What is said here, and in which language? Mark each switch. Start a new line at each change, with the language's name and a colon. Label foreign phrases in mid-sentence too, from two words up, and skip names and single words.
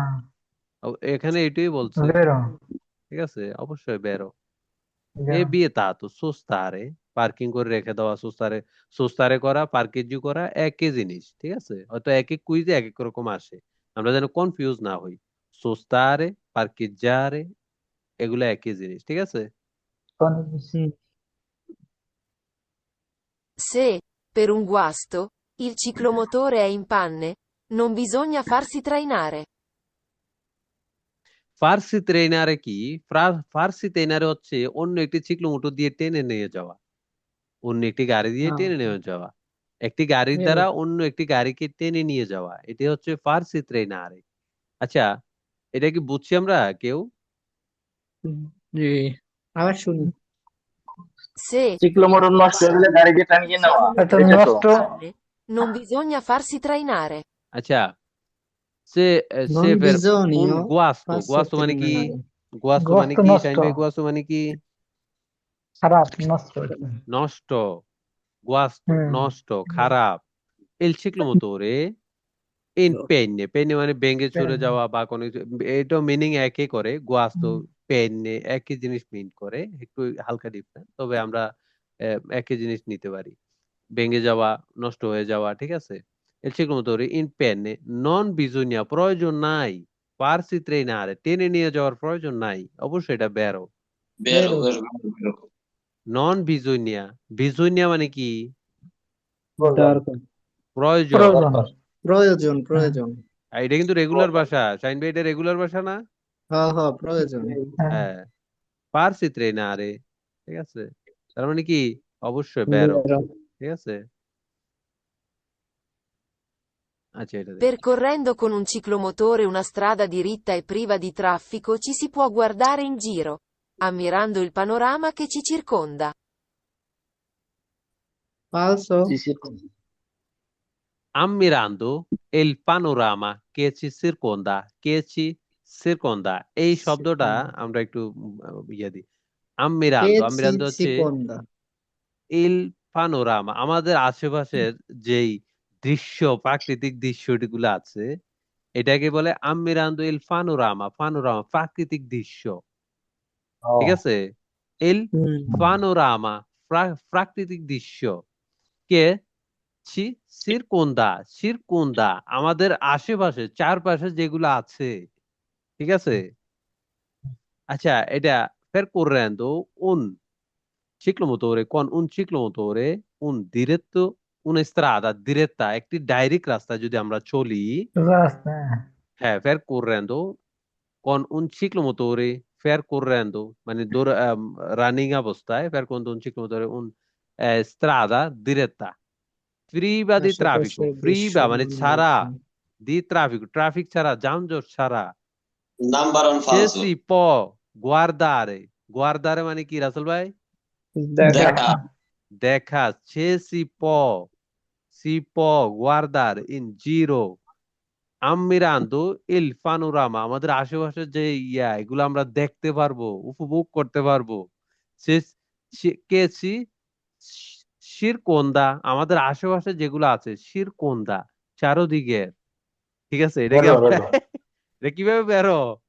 Bangla: এখানে এটাই বলছে ঠিক আছে অবশ্যই বেরো এ
Italian: vietato sostare
Bangla: পার্কিং করে রেখে দেওয়া সুস্তারে করা পার্কেজু করা একই জিনিস ঠিক আছে হয়তো এক এক কুইজে এক এক রকম আসে আমরা যেন কনফিউজ না হই সুস্তারে পার্কেজারে এগুলো একই জিনিস ঠিক আছে
Italian: Se, per un guasto, il ciclomotore è in panne, non bisogna farsi trainare. farsi trainare
Bangla: কি?
Italian: farsi trainare
Bangla: হচ্ছে অন্য একটি চিকলোমোটর দিয়ে টেনে নিয়ে যাওয়া, অন্য একটি গাড়ি দিয়ে টেনে নিয়ে যাওয়া, একটি গাড়ির দ্বারা অন্য একটি গাড়িকে টেনে নিয়ে যাওয়া, এটি হচ্ছে ফার্সি ট্রেনারে। আচ্ছা, এটা কি বুঝছি আমরা কেউ? জি, আবার শুনি। Se Ciclomotor নষ্ট হলে গাড়িকে টানিয়ে নেওয়া, এটা এটা তো নষ্ট
Italian: non bisogna farsi trainare.
Bangla: আচ্ছা, সে নন ফের বিজনীয় গুয়াস্তো ফার্সি মানে কি? ট্রেনারে। গুয়াস্তো মানে গোস্ত কি নষ্ট, শাহিন ভাই? গুয়াস্তো মানে কি? খারাপ, নষ্ট। নষ্ট, গুয়াস্তো হুম নষ্ট, খারাপ।
Italian: Il ciclomotore
Bangla: পেন্নে মানে ভেঙে চুরে যাওয়া বা কোনো কিছু, এটা মিনিং একই করে।
Italian: guasto panne
Bangla: একই জিনিস মিন করে, একটু হালকা ডিফারেন্ট, তবে আমরা একই জিনিস নিতে পারি। ভেঙে যাওয়া, নষ্ট হয়ে যাওয়া, ঠিক আছে?
Italian: Il ciclomotore in penne non bisogna,
Bangla: প্রয়োজন নাই।
Italian: farsi trainare
Bangla: টেনে নিয়ে যাওয়ার প্রয়োজন নাই, অবশ্যই এটা বেরো। বেরো বেরো। বেরো বেরো।
Italian: non bisogna,
Bangla: বিজুনিয়া মানে কি? দরকার, প্রয়োজন। প্রয়োজন। প্রয়োজন, হ্যাঁ প্রয়োজন। আর এটা কিন্তু রেগুলার ভাষা, শাইন ভাই, এটা রেগুলার ভাষা না? হ্যাঁ হ্যাঁ, প্রয়োজন। হ্যাঁ হ্যাঁ,
Italian: farsi trainare,
Bangla: ঠিক আছে? তার মানে কি? অবশ্যই বেরো, বেরো। ঠিক আছে? আচ্ছা, এটা দেখ।
Italian: Percorrendo con un ciclomotore una strada diritta e priva di traffico ci si può guardare in giro, ammirando il panorama che ci circonda. Falso. Ammirando il panorama che ci circonda, che ci circonda,
Bangla: এই শব্দটা আমরা একটু ইয়ে দিই। আম্মিরান্দো হচ্ছে সিকন্দা।
Italian: il panorama,
Bangla: আমাদের আশেপাশের যেই দৃশ্য, প্রাকৃতিক দৃশ্যগুলো আছে, এটাকে বলে
Italian: ammirando il panorama.
Bangla: পানোরামা প্রাকৃতিক দৃশ্য, ঠিক আছে?
Italian: il panorama
Bangla: প্রাকৃতিক দৃশ্য
Italian: che circonda
Bangla: আমাদের আশেপাশে, চারপাশে যেগুলো আছে, ঠিক আছে? আচ্ছা, এটা
Italian: percorrendo un ciclomotore con un ciclomotore un diretto una strada diretta,
Bangla: একটি ডাইরেক্ট রাস্তা যদি আমরা চলি, রাস্তা হ্যাঁ,
Italian: percorrendo con un ciclomotore, percorrendo
Bangla: মানে রানিং অবস্থায়,
Italian: percorrendo un ciclomotore un strada diretta priva di traffico, priva
Bangla: মানে ছাড়া,
Italian: di traffico,
Bangla: ট্রাফিক ছাড়া, যানজট ছাড়া। নাম্বার অন Che ফালসো।
Italian: si può guardare,
Bangla: guardare মানে কি রাসেল ভাই? দেখা।
Italian: দেখা। Che si può guardare in giro ammirando il panorama,
Bangla: আমাদের আশেপাশে যে এগুলো আমরা দেখতে পারবো, উপভোগ করতে পারবো।
Italian: che si circonda,
Bangla: আমাদের আশেপাশে যেগুলো আছে, circonda চারদিকে, ঠিক আছে? এটা কি আমরা এটা কিভাবে বেরো?